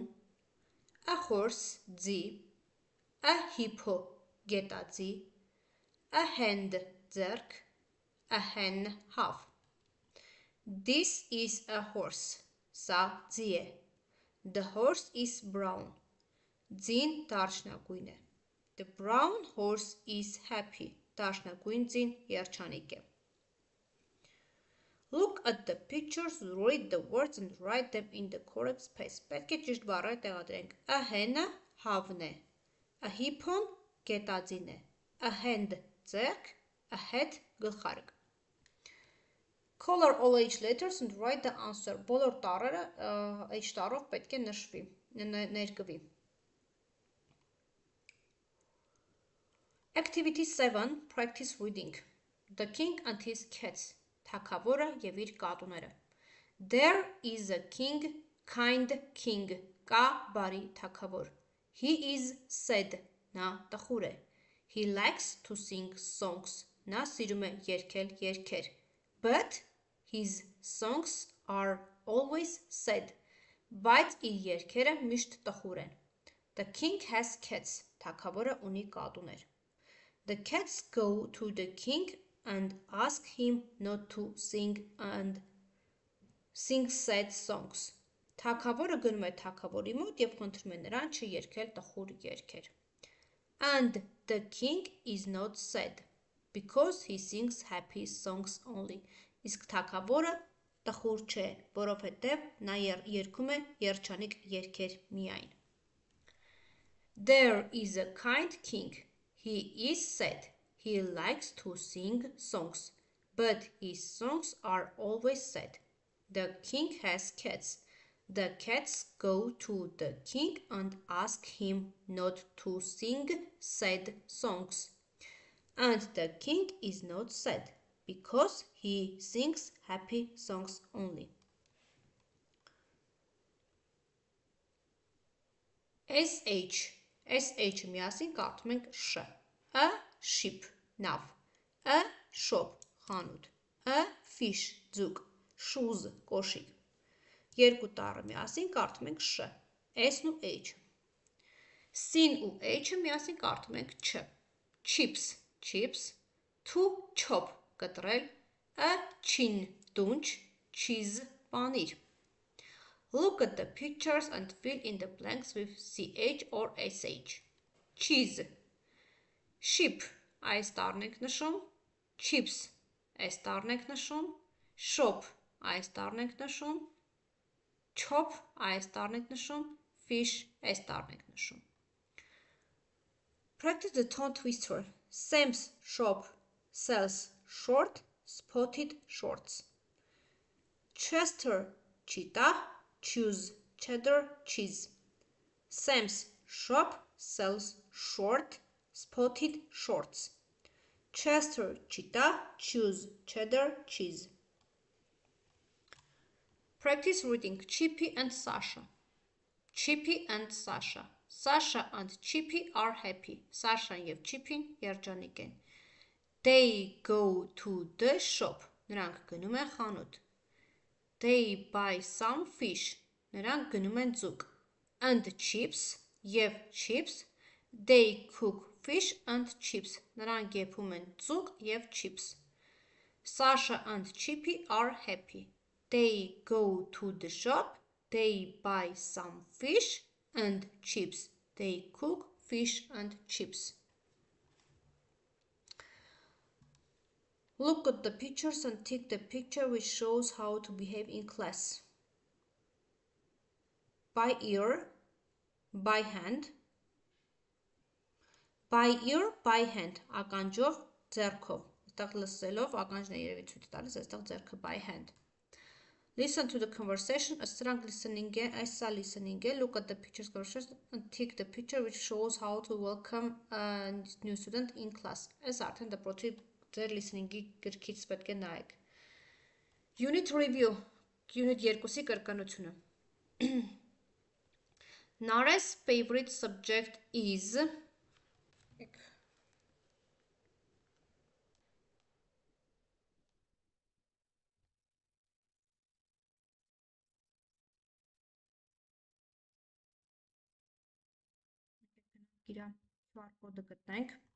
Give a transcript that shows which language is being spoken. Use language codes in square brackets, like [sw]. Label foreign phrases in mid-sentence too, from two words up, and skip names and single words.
[en] A horse, ձի. A hippo, գետաձի. A hand, ձեռք. A hen, half. This is a horse. [hy] Սա ձի է. [en] The horse is brown. [hy] Ձին դարչնագույն է. [en] The brown horse is happy. [hy] Դարչնագույն ձին երջանիկ է. [en] Look at the pictures, read the words and write them in the correct space. [hy] Պետք է ճիշտ բառերը տեղադրենք. [en] A hen- [hy] ը հավն է. [en] A hippo- [hy] ն գետաձին է. [en] A hand, ձեռք. A hat, գլխարկ. Color all H letters and write the answer. [hy] Բոլոր տառերը H տառով պետք է ներկվի. [en] Activity 7. Practice reading. The king and his cats. [hy] Թագավորը և իր կատուները. [en] There is a king, kind king. [hy] Կա բարի թագավոր. [en] He is sad. [hy] Նա տխուր է. [en] He likes to sing songs. [hy] Նա սիրում է երգել երգեր. [en] But his songs are always sad. [hy] Բայց իր երգերը միշտ տխուր են. [en] The king has cats. [hy] Թագավորը ունի կատուներ. [en] The cats go to the king and ask him not to sing sad songs. [hy] Թագավորը գնում է թագավորի մոտ և խնդրում է նրան չերգել տխուր երգեր. [en] And the king is not sad. because he sings happy songs only. [hy] Իսկ թագավորը տխուր չէ, որովհետև նա երգում է երջանիկ երգեր միայն. [en] There is a kind king. He is sad. He likes to sing songs, but his songs are always sad. The king has cats. The cats go to the king and ask him not to sing sad songs. And the king is not sad because he sings happy songs only. [hy] SH միասին կարդում ենք շ. [en] A ship նավ. A shop խանութ. A fish ձուկ. Shoes կոշիկ. [hy] Երկու տառը միասին կարդում ենք շ. S-ն ու H. C-ն ու H-ը միասին կարդում ենք չ. [en] Chips chips. To chop կտրել. A chin դունչ. Cheese պանիր. Look at the pictures and fill in the blanks with CH or SH. Cheese. Ship. [hy] Այս տառն ենք նշում. Chips. Այս տառն ենք նշում. Shop. Այս տառն ենք նշում. Chop. Այս տառն ենք նշում. Fish. Այս տառն ենք նշում. [en] Practice the tongue twister. Sam's shop sells short spotted shorts. Chester cheetah chews cheddar cheese. Sam's shop sells short spotted shorts. Chester cheetah chews cheddar cheese. Practice reading Chippy and Sasha. Chippy and Sasha. Sasha and Chippy are happy. [hy] Sasha and Chippy երջանիկ են. [en] They go to the shop. [hy] Նրանք գնում են խանութ. [en] They buy some fish. [hy] Նրանք գնում են ձուկ. [en] And chips և chips. They cook fish and chips. [hy] Նրանք եփում են ձուկ և chips. [en] Sasha and Chippy are happy. They go to the shop. They buy some fish and chips. They cook fish and chips. Look at the pictures and tick the picture which shows how to behave in class. By ear, by hand. By ear, by hand. [hy] Ականջով, ձեռքով. Այստեղ լսելով ականջն է երևի ցույց տալիս, այստեղ ձեռքը [en] by hand. Listen to the conversation. [hy] Սրանք listening է, այսա listening է. [en] Look at the pictures and tick the picture which shows how to welcome a new student in class. [hy] Այս արդեն դպրոցի ձեր listening-ի գրքից պետք է նայեք. [en] Unit review. Unit 2-ի կրկնությունը. Nara's favorite subject is [hy] իր QR-կոդը գտնենք.